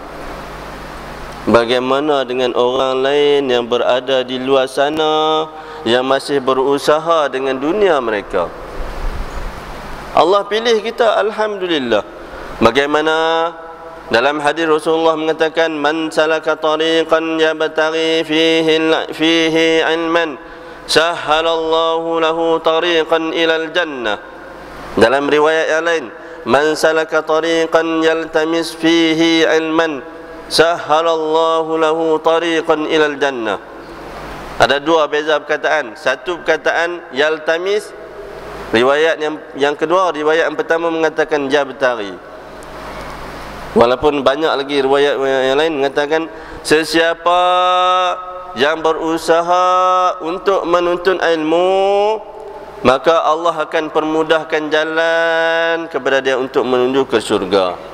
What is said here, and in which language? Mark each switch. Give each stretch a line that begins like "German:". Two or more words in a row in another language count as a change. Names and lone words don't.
Malay: Bagaimana dengan orang lain yang berada di luar sana yang masih berusaha dengan dunia mereka? Allah pilih kita, alhamdulillah. Bagaimana dalam hadis Rasulullah mengatakan,
Arabic: من سلك طريقا يبتغي فيه علما سهل الله له طريقا إلى الجنة.
Malay: Dalam riwayat yang lain,
Arabic: من سلك طريقا يلتمس فيه علما سهل الله له طريقا إلى الجنة.
Malay: Ada dua beza perkataan. Satu perkataan yaltamis, riwayat yang kedua, riwayat yang pertama mengatakan jabtari. Walaupun banyak lagi riwayat yang lain mengatakan sesiapa yang berusaha untuk menuntut ilmu, maka Allah akan permudahkan jalan kepada dia untuk menuju ke syurga.